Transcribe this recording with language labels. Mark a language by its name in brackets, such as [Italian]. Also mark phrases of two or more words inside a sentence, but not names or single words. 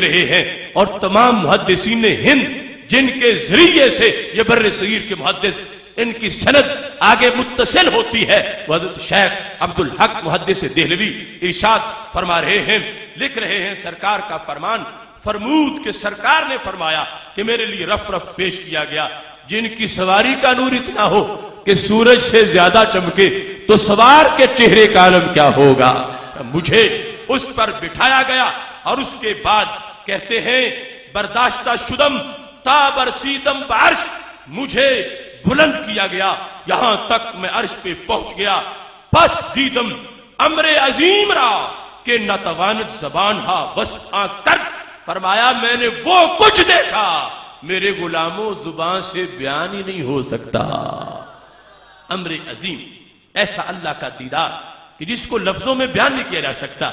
[Urdu] رہے ہیں، اور تمام محدثین ہند جن کے ذریعے سے یہ بر صغیر کے محدث ان کی سند آگے متصل ہوتی ہے، وہ حضرت شیخ عبدالحق محدث دہلوی ارشاد فرما رہے ہیں، لکھ رہے ہیں سرکار کا فرمان، فرمود کہ سرکار نے فرمایا کہ میرے لیے رف رف پیش کیا گیا، جن کی سواری کا نور اتنا ہو کہ سورج سے زیادہ چمکے تو سوار کے چہرے کا عالم کیا ہوگا۔ مجھے اس پر بٹھایا گیا، اور اس کے بعد کہتے ہیں [Persian] برداشتہ شدم تا برسیدم بعرش، [Urdu] مجھے بلند کیا گیا یہاں تک میں عرش پہ پہنچ گیا. [Persian] پس دیدم امر عظیم را کہ نتواند زبان ہا بس کر. [Urdu] فرمایا میں نے وہ کچھ دیکھا میرے غلاموں زبان سے بیان ہی نہیں ہو سکتا. امر عظیم، ایسا اللہ کا دیدار کہ جس کو لفظوں میں بیان نہیں کیا جا سکتا.